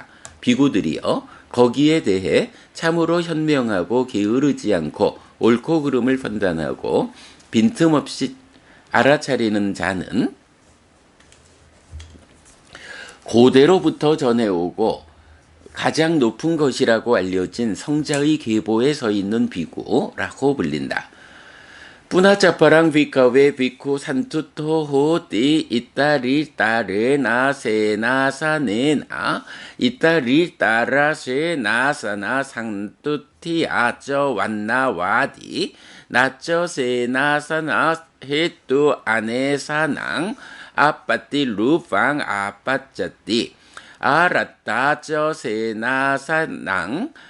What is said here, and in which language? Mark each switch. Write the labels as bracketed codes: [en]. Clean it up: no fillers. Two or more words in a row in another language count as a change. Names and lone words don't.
[ko] 비구들이여, 거기에 대해 참으로 현명하고 게으르지 않고 옳고 그름을 판단하고 빈틈없이 알아차리는 자는 고대로부터 전해오고 가장 높은 것이라고 알려진 성자의 계보에 서 있는 비구라고 불린다. [pi] Punacaparang bhikkave bhikkhu santutto hoti ittarittarena senasanena ittaritara senasana santuttiya ca vannavadi naca senasana hetu anesanang appatilupang apacati aratta ca senasanang